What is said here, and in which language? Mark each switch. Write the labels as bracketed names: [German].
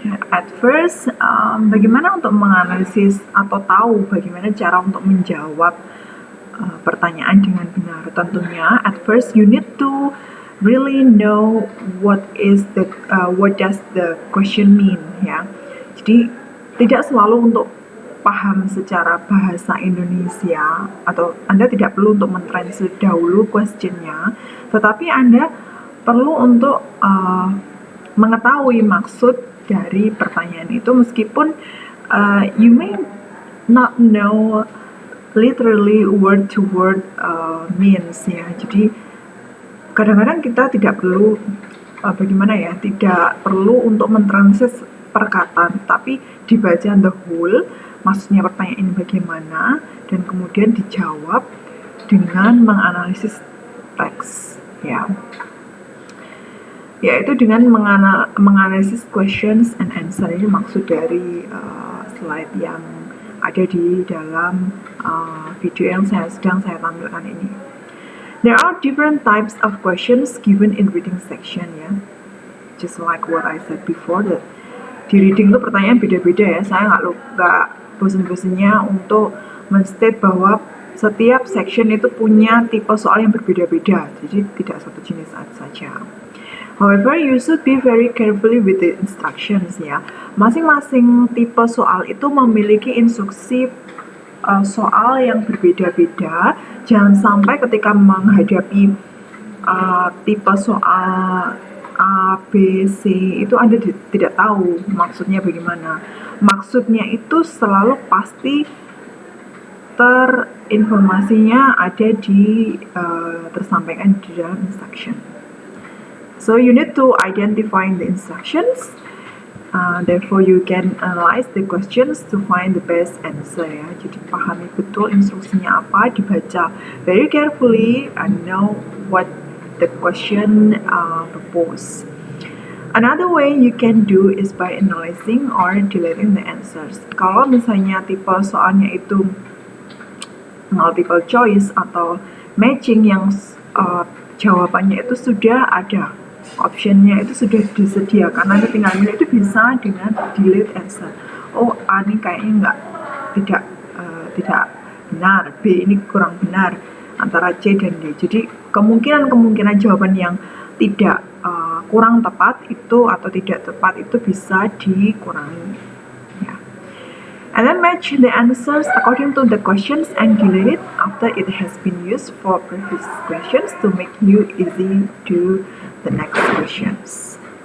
[English] At first, [Indonesian] bagaimana untuk menganalisis atau tahu bagaimana cara untuk menjawab pertanyaan dengan benar? [English] Tentunya, at first you need to really know what does the question mean ya. [Indonesian] Jadi tidak selalu untuk paham secara bahasa Indonesia atau Anda tidak perlu untuk mentranslate dahulu questionnya, tetapi Anda perlu untuk mengetahui maksud dari pertanyaan itu, meskipun [English] you may not know literally word to word means [Indonesian] ya. Jadi kadang-kadang kita tidak perlu tidak perlu untuk mentranslate perkataan, tapi dibaca [English] the whole, [Indonesian] maksudnya pertanyaan ini bagaimana, dan kemudian dijawab dengan menganalisis teks ya. Yaitu dengan menganalisis [English] questions and answer. [Indonesian] Ini maksud dari slide yang ada di dalam video yang sedang saya tampilkan ini. [English] There are different types of questions given in reading section ya. Just like what I said before, that [Indonesian] di reading itu pertanyaan beda-beda ya. Saya nggak bosan-bosannya untuk men-state bahwa setiap section itu punya tipe soal yang berbeda-beda. Jadi tidak satu jenis saja. [English] However, you should be very carefully with the instructions ya. [Indonesian] Masing-masing tipe soal itu memiliki instruksi soal yang berbeda-beda. Jangan sampai ketika menghadapi tipe soal A, B, C itu Anda tidak tahu maksudnya bagaimana. Maksudnya itu selalu pasti informasinya ada tersampaikan di dalam instruction. [English] So you need to identify the instructions, therefore you can analyze the questions to find the best answer ya. [Indonesian] Jadi pahami betul instruksinya apa, dibaca [English] very carefully and know what the question propose. Another way you can do is by analyzing or deleting the answers. [Indonesian] Kalau misalnya tipe soalnya itu multiple choice atau matching yang jawabannya itu sudah ada, optionnya itu sudah disediakan, Anda tinggal milih, itu bisa dengan delete answer. Oh, A ini kayaknya tidak benar, B ini kurang benar, antara C dan D. Jadi kemungkinan jawaban yang tidak kurang tepat itu atau tidak tepat itu bisa dikurangi ya. [English] And then match the answers according to the questions and delete it after it has been used for previous questions to make you easy to the next questions.